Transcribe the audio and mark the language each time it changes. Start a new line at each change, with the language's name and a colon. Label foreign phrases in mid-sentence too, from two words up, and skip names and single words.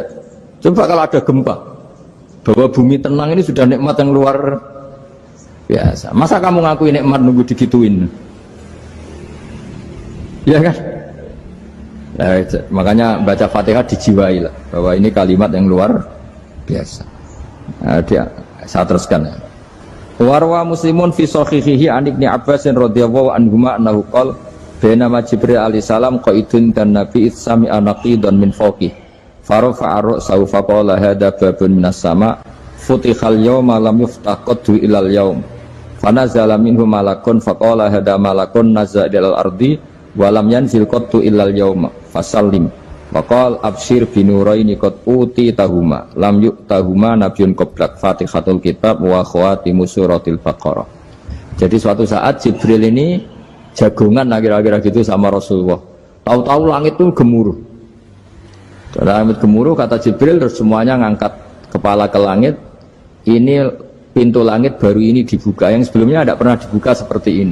Indonesian: Coba kalau ada gempa, bahwa bumi tenang ini sudah nikmat yang luar biasa. Masa kamu ngakui nikmat nunggu digituin? Ya kan? Nah, makanya baca Fatihah dijiwai lah bahwa ini kalimat yang luar biasa. Nah, saya teruskan ya.
Arabic: وروى مسلم في صحيحه عن ابن عباس رضي الله عنهما أنه قال بينما جبريل عليه السلام قاعد
Indonesian: dan Nabi
Arabic: سمع نقيضا من فوقه فرفع رأسه فقال هذا باب من السماء فتح اليوم لم يفتح قط إلى اليوم فنزل منه ملك فقال هذا ملك نزل إلى الأرض ولم ينزل قط إلا اليوم فسلم وقال أبشر بنورين قد أوتيتهما لم يؤتهما نبي قبلك فاتحة الكتاب وخواتيم سورة البقرة.
Indonesian: Jadi suatu saat Jibril ini jagongan kira-kira gitu sama Rasulullah. Tahu-tahu langit itu gemuruh. Langit gemuruh kata Jibril terus semuanya ngangkat kepala ke langit. Ini pintu langit baru ini dibuka, yang sebelumnya tidak pernah dibuka seperti ini.